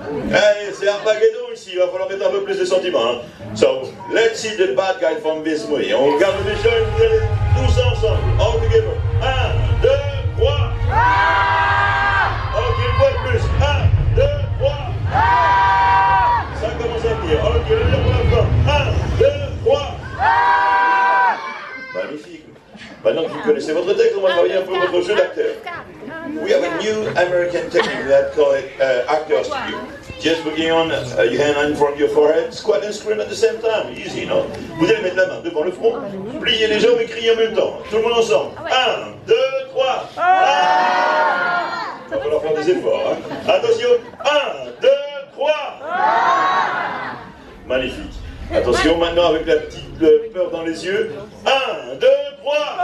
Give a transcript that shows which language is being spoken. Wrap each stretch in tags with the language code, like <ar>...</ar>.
<fr>Hey, c'est Armageddon ici, il va falloir mettre un peu plus de sentiments. Hein.</fr> <en>So, let's see the bad guy from this movie.</en> <fr>On regarde le méchant et vous allez tous ensemble.</fr> <en>All together. 1, 2, 3.</en> <fr>Ok, une fois de plus. 1, 2, 3. Ça commence à venir. Ok, le dire pour la fin. 1, 2, 3. Magnifique. Maintenant que vous connaissez votre texte, on va travailler un peu votre jeu d'acteur.</fr> <en>We have a new American technique that call it actors to you. Just putting on your hand in front of your forehead, squat and scream at the same time. Easy, non?</en> <fr>Vous allez mettre la main devant le front, plier les jambes et crier en même temps. Tout le monde ensemble. 1, 2, 3. Il va falloir faire des efforts. Hein? Attention. 1, 2, 3. Magnifique. Attention maintenant avec la petite peur dans les yeux. 1, 2, 3.</fr>